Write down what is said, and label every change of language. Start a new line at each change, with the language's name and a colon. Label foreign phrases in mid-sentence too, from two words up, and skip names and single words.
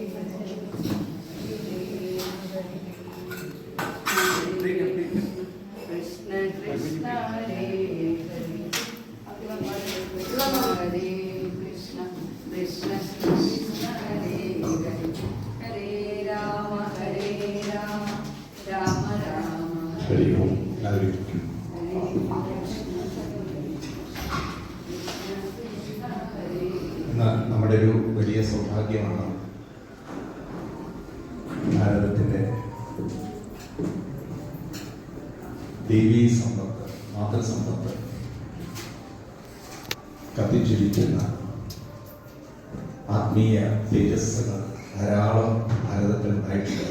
Sanskrit: कृष्ण कृष्ण हरे हरे हरे कृष्ण कृष्ण हरे हरे हरे राम राम राम हरि ओम.
Malayalam: നമ്മുടെ ഒരു വലിയ സൗഭാഗ്യമാണ് ഭാരതത്തിൻ്റെ ദേവീ സമ്പത്ത്, മാതൃസമ്പത്ത് കത്തിച്ചിരിക്കുന്ന ആത്മീയ തേജസ്സുകൾ ധാരാളം ഭാരതത്തിൽ ഉണ്ടായിട്ടുണ്ട്.